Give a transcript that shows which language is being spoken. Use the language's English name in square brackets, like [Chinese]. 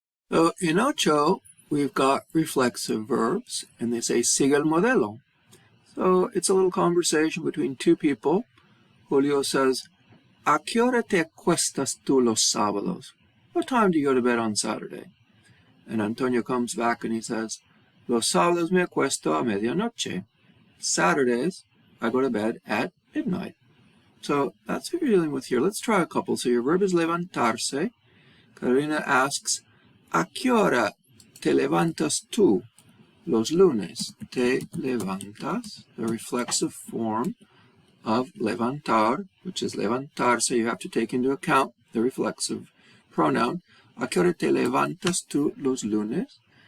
[English] So in 8, we've got reflexive verbs, and they say, [Spanish] sigue el modelo. [English] So it's a little conversation between two people. [Spanish] Julio says, ¿a qué hora te acuestas tú los sábados? [English] What time do you go to bed on Saturday? And Antonio comes back and he says, [Spanish] los sábados me acuesto a medianoche. [English] Saturdays, I go to bed at midnight. So that's what you're dealing with here. Let's try a couple. So your verb is levantarse. [Spanish] Carolina asks, ¿a qué hora te levantas tú los lunes? Te levantas, [English] the reflexive form of levantar, which is levantarse. You have to take into account the reflexive pronoun. [Spanish] ¿A qué hora te levantas tú los lunes?